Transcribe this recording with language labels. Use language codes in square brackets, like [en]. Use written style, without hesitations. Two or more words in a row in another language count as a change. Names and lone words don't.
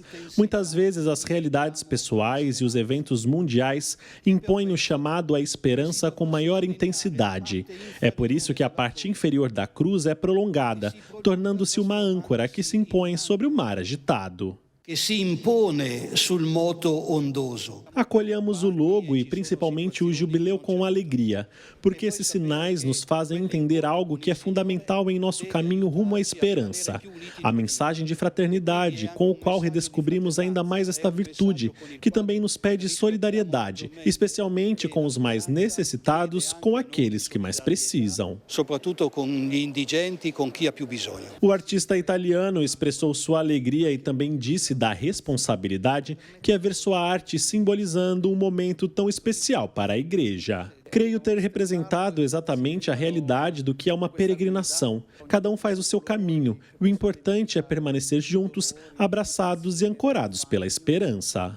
[pt] Muitas vezes as realidades pessoais e os eventos mundiais impõem o chamado à esperança com maior intensidade. É por isso que a parte inferior da cruz é prolongada, tornando-se uma âncora que se impõe sobre o mar agitado. [it] que se impone sul moto ondoso. [pt] Acolhamos o logo e principalmente o jubileu com alegria, porque esses sinais nos fazem entender algo que é fundamental em nosso caminho rumo à esperança. A mensagem de fraternidade, com o qual redescobrimos ainda mais esta virtude, que também nos pede solidariedade, especialmente com os mais necessitados, com aqueles que mais precisam. [it] Soprattutto con gli indigenti, con chi ha più bisogno. [pt] O artista italiano expressou sua alegria e também disse da responsabilidade que é ver sua arte simbolizando um momento tão especial para a igreja. Creio ter representado exatamente a realidade do que é uma peregrinação. Cada um faz o seu caminho. O importante é permanecer juntos, abraçados e ancorados pela esperança.